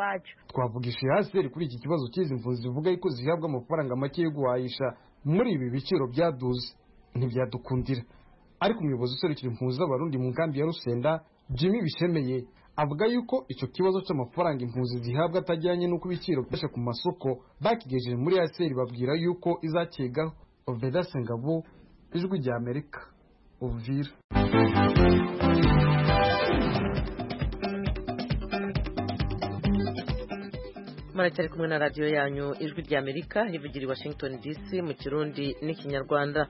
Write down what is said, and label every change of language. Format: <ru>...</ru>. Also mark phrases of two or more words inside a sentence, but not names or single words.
<rn>Twavugishije hasi kuri iki kibazo cy'izi mvuzi impunzi zivuga yuko zihabwa amafaranga make yo guhahisha muri ibi biciro byaduze ntibyadukundira. Ariko umuyobozi userukira impunzi z'abarundi mu nkambi ya Rusenda Jimmy Bishemeye avuga yuko icyo kibazo cy'amafaranga impunzi zihabwa atajyanye n'uko ibiciro byashe ku masoko bakigejeje muri ASR babwira yuko izakigaho. Oveda Sengabo, Ijwi rya Amerika, Uvira. Muracyari kumwe na radio yanyu Ijwi rya Amerika ivugira i Washington DC mu Kirundi n'Ikinyarwanda.</rn>